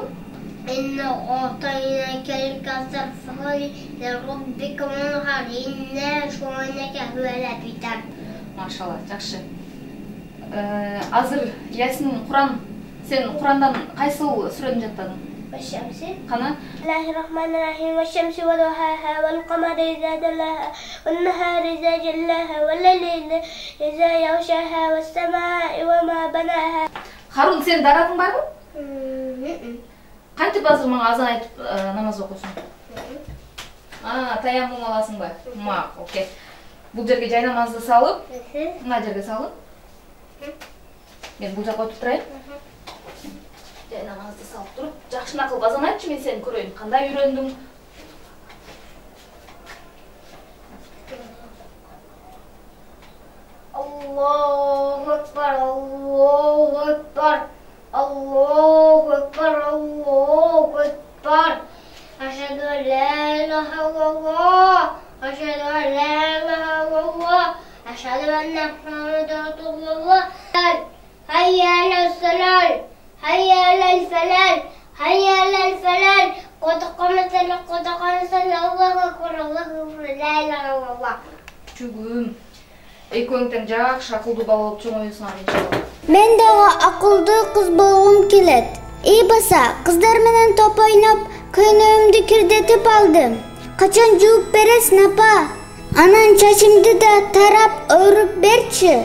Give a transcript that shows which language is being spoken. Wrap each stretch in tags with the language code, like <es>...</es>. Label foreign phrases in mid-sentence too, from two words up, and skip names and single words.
<ar>إنا أعطيناك الكوثر فصل لربك وانحر إن شانئك هو الأبتر.</ar> <ky>Машалла, жакшы. Азыр Ясин Куран, сен Курандан кайсыл сүрөнү жаттадың?</ky> <ar>والشمس</ar> <ky>Кана?</ky> <ar>الله الرحمن الرحيم والشمس وضحاها والقمر إذا دلاها والنهار إذا جلاها والليل إذا يغشاها والسماء وما بناها.</ar> <ky>Харун, сен даратың барбы? Кантип азыр мага азан айтып намаз окусуң? Таяммум аласыңбы? Окей. Бул жерге жай намазды салып, мына жерге салып. Мен бул жакка отуруп турайын. Жай намазды салып туруп, жакшына кылып азан айтчы, мен сени көрөйүн. Кандай үйрөндүң?</ky> <ar>الله أكبر، الله أكبر، الله أكبر، الله أكبر. أشهد أن لا إله إلا الله، أشهد أن لا إله إلا الله، أشهد أن محمدا رسول الله. حي على الصلاة، حي على الفلاح، حي على الفلاح. قد قامت، الله أكبر، الله أكبر، لا إله إلا الله.</ar> <ky>Чүгүм. Экөөң тең жакшы акылдуу бала болуп чоңоюсуңар иншалла. Мен дагы акылдуу кыз болгум келет. Баса, кыздар менен топ ойноп, көйнөгүмдү кирдетип алдым. Качан жууп бересиң, апа? Анан чачымды да тарап өрүп берчи.</ky>